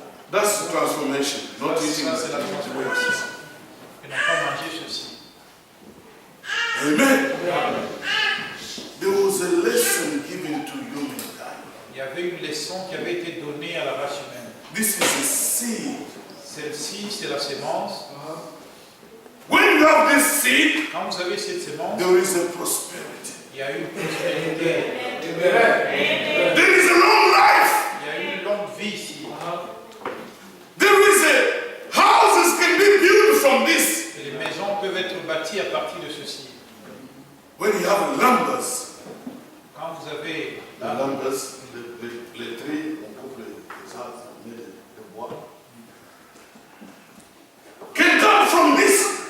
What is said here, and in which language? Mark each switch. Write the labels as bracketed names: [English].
[English] That's the transformation, not eating [French] Ça, c'est la [English] the [French] transformation. Et non pas manger ceci. [English] Amen. There was a lesson given to humankind. [French] Il y avait une leçon qui avait été donnée à la race humaine. [English] This is a seed. [French] Celle-ci, c'est la sémence. [English] When you have this seed, [French] Quand vous avez cette sémence, [English] there is a prosperity. [French] il y a une prospérité. [English] There is a long life. [French] Il y a une longue vie ici. [English] There is a houses can be built from this. [French] Et les maisons peuvent être bâties à partir de ceci. [English] When you have numbers, [French] Quand vous avez [English] the numbers, [French] les trees, on coupe les arbres, on met le bois. [English] Can come from this.